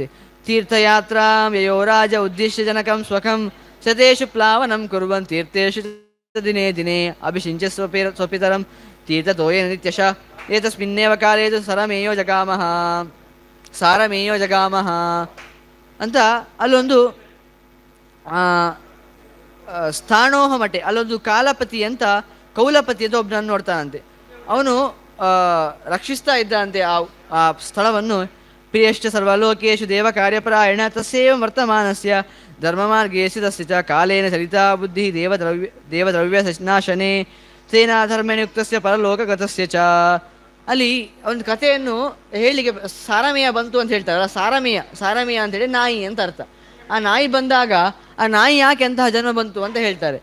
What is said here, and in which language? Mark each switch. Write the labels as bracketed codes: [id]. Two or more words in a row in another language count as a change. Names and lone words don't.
[sa] ತೀರ್ಥಯಾತ್ರಾ ಯಯೋರಾಜ ಉದ್ದೇಶ್ಯ ಜನಕಂ ಸ್ವಕಂ ಶತೇಶು ಪ್ಲಾವನಂ ಕುರ್ವನ್ ತೀರ್ಥೇಶು ದಿನೇ ದಿನೇ ಅಭಿಷಿಂಚ ಸ್ವಪಿತರಂ ತೀರ್ಥತೋಯೇನ ನಿತ್ಯಶ ಏತಸ್ಮಿನ್ನೇವ ಕಾಲೇ ತು ಸಾರಮೇಯೋ ಜಗಾಮಹ [kn] ಅಂತ ಅಲ್ಲೊಂದು ಸ್ಥಾಣೋಹ ಮಠೆ ಅಲ್ಲೊಂದು ಕಾಲಪತಿ ಅಂತ ಕೌಲಪತಿ ಅಂತ ಒಬ್ಬನನ್ನು ನೋಡ್ತಾನಂತೆ. ಅವನು ರಕ್ಷಿಸ್ತಾ ಇದ್ದಂತೆ ಆ ಸ್ಥಳವನ್ನು. [sa] ಪ್ರಿಯಶ್ಚ ಸರ್ವಲೋಕೇಶು ದೇವ ಕಾರ್ಯಪರಾಯಣ ತಸ್ಯೇವ ವರ್ತಮಾನಸ್ಯ ಧರ್ಮಮಾರ್ಗೇಸಿ ತಸ್ಯ ಚ ಕಾಲೇನ ಚಲಿತಾ ಬುದ್ಧಿ ದೇವದ್ರವ್ಯ ನಾಶನೆ ಸೇನಾಧರ್ಮೇಣಯುಕ್ತಸ್ಯ ಪರಲೋಕಗತಸ್ಯ ಚ. [kn] ಅಲ್ಲಿ ಒಂದು ಕಥೆಯನ್ನು ಹೇಳಲಿಕ್ಕೆ ಸಾರಮೇಯ ಬಂತು ಅಂತ ಹೇಳ್ತಾರಲ್ಲ, ಸಾರಮೇಯ ಅಂತೇಳಿ ನಾಯಿ ಅಂತ ಅರ್ಥ. ಆ ನಾಯಿ ಬಂದಾಗ ಆ ನಾಯಿ ಯಾಕೆ ಅಂತಹ ಜನ್ಮ ಬಂತು ಅಂತ ಹೇಳ್ತಾರೆ.